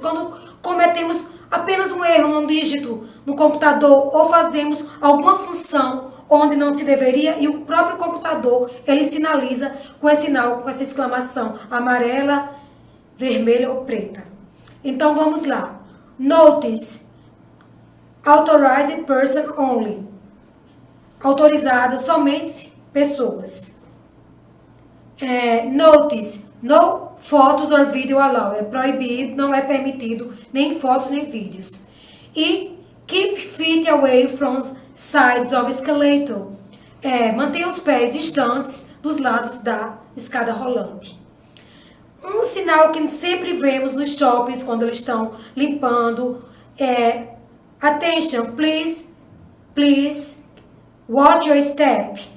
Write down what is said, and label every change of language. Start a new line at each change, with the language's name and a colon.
Portuguese: Quando cometemos apenas um erro num dígito no computador ou fazemos alguma função onde não se deveria e o próprio computador, ele sinaliza com esse sinal, com essa exclamação amarela, vermelha ou preta. Então vamos lá.
English: Notice, authorized person only.
Portuguese: Autorizada somente pessoas.
English: Notice, no photos or video allowed.
Portuguese: É proibido, não é permitido nem fotos nem vídeos.
English: E keep feet away from sides of escalator.
Portuguese: Mantenha os pés distantes dos lados da escada rolante. Um sinal que sempre vemos nos shoppings quando eles estão limpando é
English: attention, please watch your step.